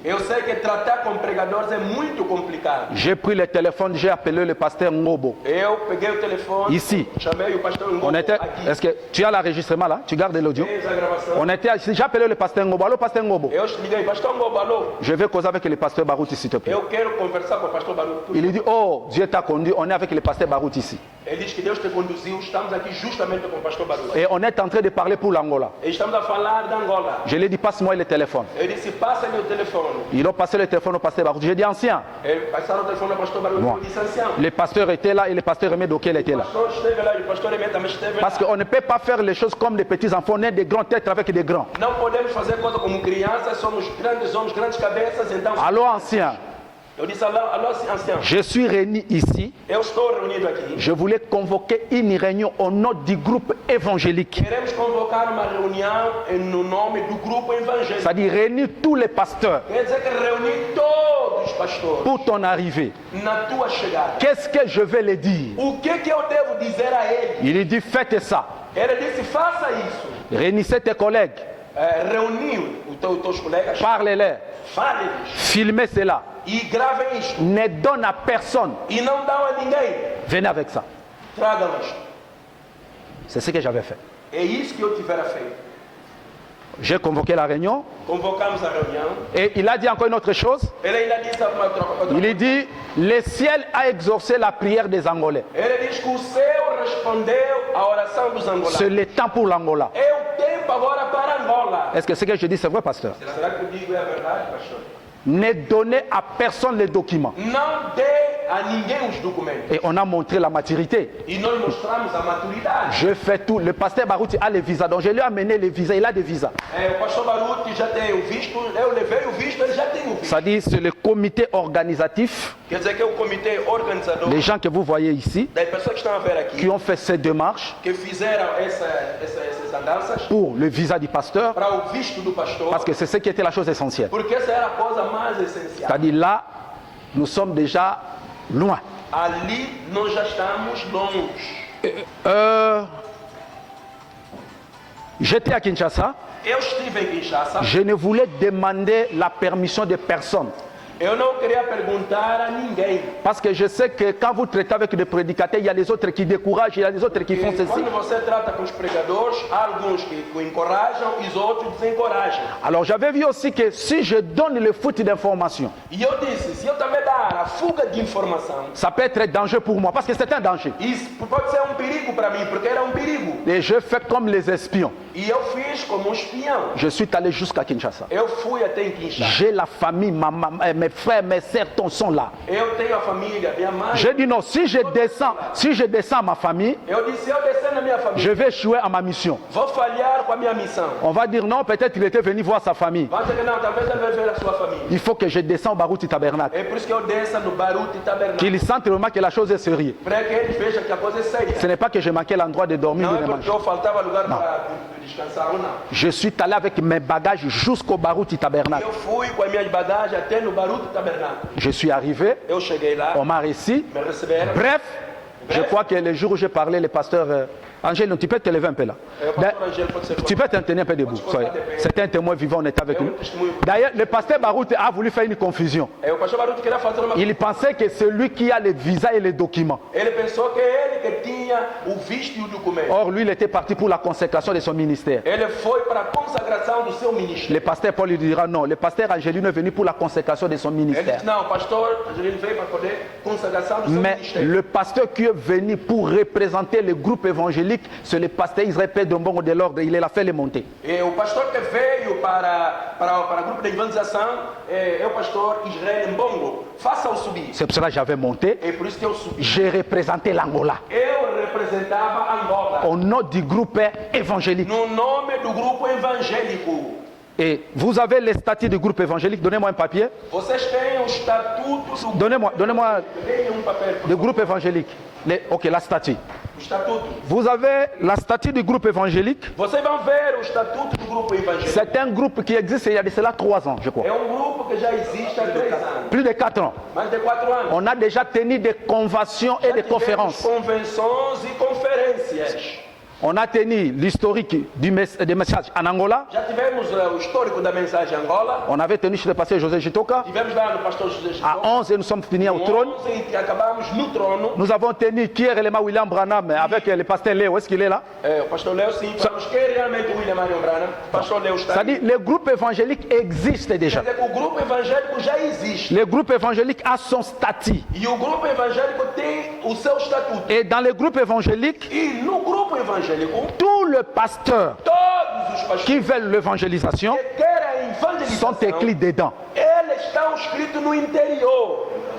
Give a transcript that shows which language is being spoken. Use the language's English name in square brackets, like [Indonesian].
[Portuguese] Eu sei que tratar com pregadores é muito complicado. [French] J'ai pris le téléphone, j'ai appelé le pasteur Ngobo. [Portuguese] Eu peguei o telefone, [French] Ici. [Portuguese] chamei o pastor Ngobo [French] On était, [Portuguese] aqui. [French] est-ce que tu as l'enregistrement là? Tu gardes l'audio? [Portuguese] Fez a gravação. [French] On était ici, j'ai appelé le pasteur Ngobo. Allô, pasteur Ngobo. [Portuguese] Eu liguei, pastor Ngobo, alô. [French] Je vais causer avec le pasteur Barouti, s'il te plaît. [Portuguese] Eu quero conversar com o pastor Baruti. [French] Il lui dit, oh, Dieu t'a conduit, on est avec le pasteur Barouti ici. [Portuguese] Ele diz que Deus te conduziu, estamos aqui justamente com o pastor Baruti. [French] Et on est en train de parler pour l'Angola. [Portuguese] E estamos a falar da Angola. [French] Je lui ai dit, passe-moi le téléphone. [Portuguese] Ele disse, passa-lhe o telefone. [French] Ils ont passé le téléphone au pasteur Barouti. J'ai dit, ancien. [Portuguese] Ele passaram o telefone ao pastor Baruti. [French] Bon. [Portuguese] Eu disse, ancião. [French] Le pasteur était là et le pasteur Remé Dokel était [Portuguese] O [French] là. [Portuguese] pastor esteve lá e o pastor Emé também esteve [French] Parce [Portuguese] lá. [French] qu'on ne peut pas faire les choses comme des petits enfants. On est des grands têtes avec des grands. [Portuguese] Não podemos fazer coisa como crianças, somos grandes homens, grandes cabeças, então... [French] Allô, ancien. [Portuguese] Eu disse, alô, ancião. [French] Je suis réuni ici. [Portuguese] Eu estou reunido aqui. [French] Je voulais convoquer une réunion au nom du groupe évangélique. [Portuguese] Queremos convocar uma reunião no nome do grupo evangélico. [French] C'est-à-dire réunir tous les pasteurs [Portuguese] Quer dizer que reunir todos os pastores [French] pour ton arrivée. [Portuguese] na tua chegada. [French] Qu'est-ce que je vais leur dire? [Portuguese] O que eu devo dizer a ele? [French] Il lui dit, faites ça. [Portuguese] Ele disse, faça isso. [French] Réunissez tes collègues. [Portuguese] Reuniu os teus colegas, [French] Parlez-leur. [Portuguese] fale-lhes [French] Filmez cela. [Portuguese] e gravem isto. [French] Ne donne à personne. [Portuguese] E não dão a ninguém. [French] Venez avec ça. [Portuguese] Tragam isto. [French] C'est ce que j'avais fait. [Portuguese] É isso que eu tivera feito. [French] J'ai convoqué la réunion [Portuguese] Convocamos a reunião. [French] et il a dit encore une autre chose. [Portuguese] Ele ainda disse alguma outra [French] Il lui dit, le ciel a exaucé la prière des Angolais. [Portuguese] Ele diz que o céu respondeu à oração dos angolanos. [French] C'est le temps pour l'Angola. [Portuguese] É o tempo agora para Angola. [French] Est-ce que ce que je dis, c'est vrai, pasteur? [Portuguese] Será que eu digo é a verdade, pastor? [French] Ne donnez à personne les documents. [Portuguese] Não dê a ninguém os documentos. [French] Et on a montré la maturité. [Portuguese] E nós mostramos a maturidade. [French] Je fais tout. Le pasteur Barouti a les visas. Donc je lui ai amené les visas. Il a des visas. [Portuguese] O pastor Baruti já tem o visto, eu levei o visto, ele já tem o visto. [French] C'est-à-dire, c'est le comité organisatif, [Portuguese] Quer dizer que é o comitê organizador [French] les gens que vous voyez ici, [Portuguese] das pessoas que estão a ver aqui, [French] qui ont fait ces démarches [Portuguese] que fizeram essas andanças [French] pour le visa du pasteur, [Portuguese] para o visto do pastor, [French] parce que c'est ce qui était la chose essentielle. [Portuguese] porque essa era a coisa mais essencial. [French] C'est-à-dire, là, nous sommes déjà loin. [Portuguese] Ali nós já estamos longe. [French] J'étais à Kinshasa. [Portuguese] Eu estive em Kinshasa, [French] Je ne voulais demander la permission de personne. [Portuguese] eu não queria perguntar a ninguém. [French] Parce que je sais que quand vous traitez avec des prédicateurs, il y a les autres qui découragent, il y a les autres qui font [Portuguese] E [French] ceci. [Portuguese] quando você trata com os pregadores, há alguns que o encorajam e os outros desencorajam. [French] Alors j'avais vu aussi que si je donne le foot d'information, [Portuguese] E eu disse, se eu também dar a fuga de informação, [French] ça peut être dangereux pour moi, parce que c'est un danger. [Portuguese] isso pode ser perigo para mim, porque era perigo. [French] Et je fais comme les espions. [Portuguese] E eu fiz como espião. [French] Je suis allé jusqu'à Kinshasa. [Portuguese] Eu fui até em Kinshasa. [French] J'ai la famille, mes frères, mes sœurs sont là. [Portuguese] Eu tenho a família, minha mãe. [French] J'ai dit non, si je descends à ma famille, [Portuguese] Eu disse, se eu descer na minha [French] je [Portuguese] família, [French] vais échouer à ma mission. [Portuguese] vou falhar com a minha missão. [French] On va dire non, peut-être qu'il était venu voir sa famille. [Portuguese] Vai dizer que não, talvez ele vai ver a sua família. [French] Il faut que je descende au Barouti Tabernacle. [Portuguese] É por isso que eu desça no Baruti Tabernáculo. [French] Qu'il sente vraiment que la chose est sérieuse. [Portuguese] Para que eles vejam que a coisa é séria. [French] Ce n'est pas que je manquais l'endroit de dormir [Portuguese] Não [French] ou [Portuguese] é [French] de [Portuguese] porque [French] manger. [Portuguese] eu faltava lugar para descansar ou não. [French] Je suis allé avec mes bagages jusqu'au Barouti Tabernacle. [Portuguese] Eu fui com as minhas bagagens até no Baruti Tabernáculo. [French] Je suis arrivé, [Portuguese] Eu cheguei lá, [French] on m'a reçu. [Portuguese] me receberam. [French] Bref, je crois que le jour où j'ai parlé, le pasteur Angèle, tu peux te lever un peu là. [Portuguese] O pastor Angelo pode ser [French] Tu peux te tenir un peu debout. C'était un témoin vivant, on était avec lui. D'ailleurs, le pasteur Barouti a voulu faire une confusion. [Portuguese] O pastor Baruti queria fazer uma... [French] Il pensait que c'est lui qui a les visas et les documents. [Portuguese] Ele pensou que ele que tinha o visto e o documento. [French] Or, lui, il était parti pour la consécration de son ministère. [Portuguese] Ele foi para a consagração do seu ministério. [French] Le pasteur Paul lui dira non. Le pasteur Angélino est venu pour la consécration de son [Portuguese] Ele [French] ministère. [Portuguese] disse, não, o pastor Angelino veio para poder consagração do seu [French] Mais [Portuguese] ministério. [French] le pasteur qui est venu pour représenter le groupe évangélique, c'est le pasteur Israël Pédombongo de l'ordre. Il a fait les montées. [Portuguese] E o pastor que veio para o grupo de evangelização é o pastor Israel Mbongo. Faça-o subir. [French] C'est pour cela que j'avais monté. [Portuguese] É por isso que eu subi. [French] J'ai représenté l'Angola [Portuguese] Eu representava Angola [French] au nom du groupe évangélique. [Portuguese] no nome do grupo evangélico. [French] Et vous avez les statuts du groupe évangélique. Donnez-moi un papier. [Portuguese] Vocês têm o estatuto do [French] Donnez-moi [Portuguese] Deem papel. [French] le groupe évangélique. Ok, la statue. [Portuguese] O estatuto. [French] Vous avez la statue du groupe évangélique. [Portuguese] Vocês vão ver o estatuto do grupo evangélico. [French] C'est un groupe qui existe il y a de cela 3 ans, je crois. [Portuguese] É grupo que já existe há 3 anos. [French] Plus de 4 ans. [Portuguese] Mais de 4 anos. [French] On a déjà tenu des conventions et des conférences. [Portuguese] Convenções e conferências. [French] On a tenu l'historique des messages en Angola. [Portuguese] Já tivemos o histórico da mensagem em Angola. [French] On avait tenu chez le pasteur José Jitoka. [Portuguese] Tivemos lá no pastor José Jitoka. [French] À 11 et nous sommes finis au trône. [Portuguese] 11 e acabamos no trono. [French] Nous avons tenu Kier Elema William Branham avec le pasteur Léo. Est-ce qu'il est là? [Portuguese] O pastor Léo, sim. Falamos que realmente o William Marion Branham. O pastor Léo está [French] C'est-à-dire le groupe évangélique existe déjà. [Portuguese] Quer dizer, o grupo evangélico já existe. [French] Le groupe évangélique a son statut. [Portuguese] E o grupo evangélico tem o seu estatuto. [French] Et dans le groupe évangélique, [Portuguese] E no grupo evangélico, [French] tous les pasteurs [Portuguese] todos os pastores [French] qui veulent l'évangélisation [Portuguese] que querem evangelização, [French] sont écrits dedans. [Portuguese] eles estão escritos no interior.